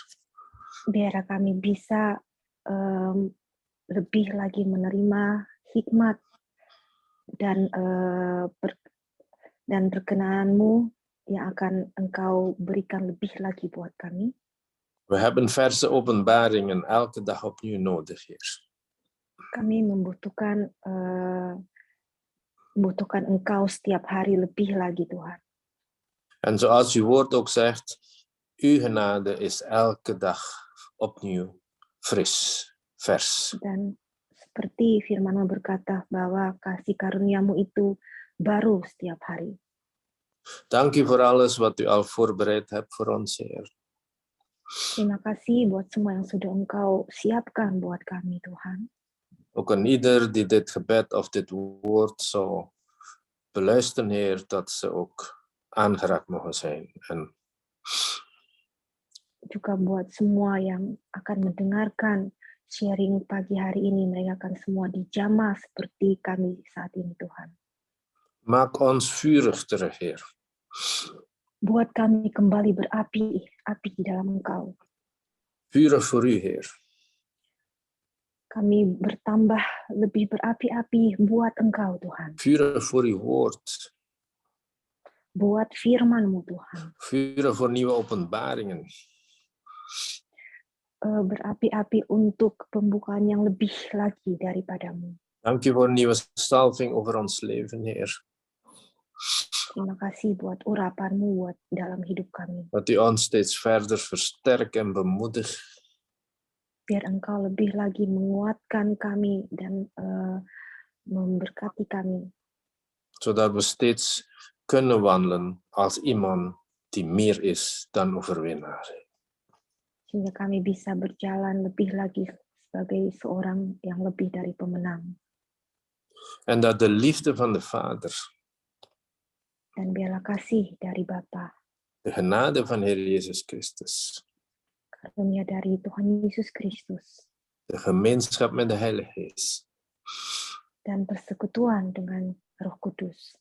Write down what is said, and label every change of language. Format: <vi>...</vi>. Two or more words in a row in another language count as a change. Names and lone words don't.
<id>Biar kami bisa lebih lagi menerima hikmat dan perkenanan-Mu yang akan Engkau berikan lebih lagi buat kami.</id> <nl>We hebben verse openbaringen elke dag opnieuw nodig, Heer.</nl> <id>Kami membutuhkan Engkau setiap hari lebih lagi, Tuhan.</id> <nl>En zoals uw woord ook zegt, uw genade is elke dag opnieuw fris, vers.</nl> <id>Dan seperti firman-Mu berkata bahwa kasih karunia-Mu itu baru setiap hari.</id> <nl>Dank u voor alles wat u al voorbereid hebt voor ons, Heer.</nl> <id>Terima kasih buat semua yang sudah Engkau siapkan buat kami, Tuhan.</id> <nl>Ook aan ieder die dit gebed of dit woord zou beluisteren, Heer, dat ze ook aangeraakt mogen zijn. En</nl> <id>Juga buat semua yang akan mendengarkan sharing pagi hari ini, mereka akan semua dijamah seperti kami saat ini, Tuhan.</id> <nl>maak ons vurig terug, Heer.</nl> <id>Buat kami kembali berapi, api di dalam Engkau.</id> <nl>Vurig voor u, Heer.</nl> <id>Kami bertambah lebih berapi-api buat Engkau, Tuhan.</id> <nl>Vurig voor uw woord.</nl> <id>Buat firman-Mu, Tuhan.</id> <nl>Vurig voor nieuwe openbaringen.</nl> <id>Berapi-api untuk pembukaan yang lebih lagi daripada-Mu.</id> <nl>Dank u voor nieuwe salving over ons leven, Heer.</nl> <id>Terima kasih buat urapan-Mu buat dalam hidup kami.</id> <nl>Dat u ons steeds verder versterkt en bemoedigt.</nl> <id>Biar Engkau lebih lagi menguatkan kami dan memberkati kami.</id> <nl>Zodat we steeds kunnen wandelen als iemand die meer is dan overwinnaar.</nl> <id>Sehingga kami bisa berjalan lebih lagi sebagai seorang yang lebih dari pemenang.</id> <nl>En dat de liefde van de Vader,</nl> <id>Dan biarlah kasih dari Bapa,</id> <nl>de genade van Heer Jezus Christus,</nl> <id>karunia dari Tuhan Yesus Kristus,</id> <nl>de gemeenschap met de Heilige Geest,</nl> <id>dan persekutuan dengan Roh Kudus,</id>